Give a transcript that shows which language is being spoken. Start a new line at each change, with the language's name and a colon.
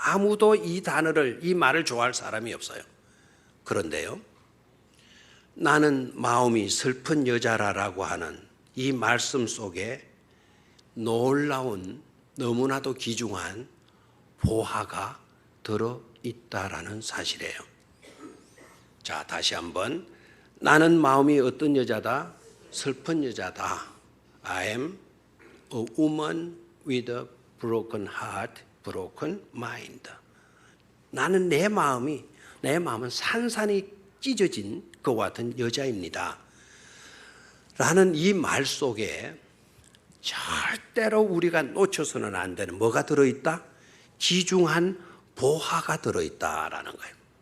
Korean: 아무도 이 단어를, 이 말을 좋아할 사람이 없어요. 그런데요, 나는 마음이 슬픈 여자라고 하는 이 말씀 속에 놀라운, 너무나도 귀중한 보화가 들어있다라는 사실이에요. 자, 다시 한번. 나는 마음이 어떤 여자다? 슬픈 여자다.
English: I am a woman with a broken heart, broken mind.
Korean: 나는 내 마음은 산산이 찢어진 그와 같은 여자입니다. 라는 이 말 속에 절대로 우리가 놓쳐서는 안 되는 뭐가 들어있다? 귀중한 보화가 들어있다라는 거예요.